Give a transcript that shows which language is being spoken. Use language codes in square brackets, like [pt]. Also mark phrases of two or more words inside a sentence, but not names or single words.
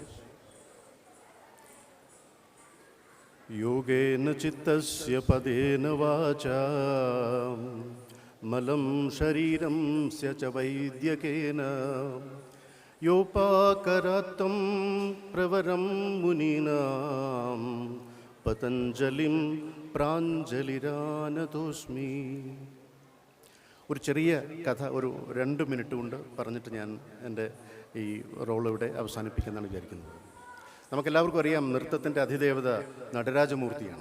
[sa] योगेन चित्तस्य पदेन वाचा मलं शरीरस्य च वैद्यकेन योऽपाकरोत्तं प्रवरं मुनीनां പതഞ്ജലിം പ്രാഞ്ജലിരാനതോസ്മി. [ml] ഒരു ചെറിയ കഥ ഒരു 2 മിനിറ്റ് കൊണ്ട് പറഞ്ഞിട്ട് ഞാൻ എൻ്റെ ഈ റോൾ ഇവിടെ അവസാനിപ്പിക്കുന്നതാണ് വിചാരിക്കുന്നത്. നമുക്കെല്ലാവർക്കും അറിയാം, നൃത്തത്തിൻ്റെ അധിദേവത നടരാജമൂർത്തിയാണ്.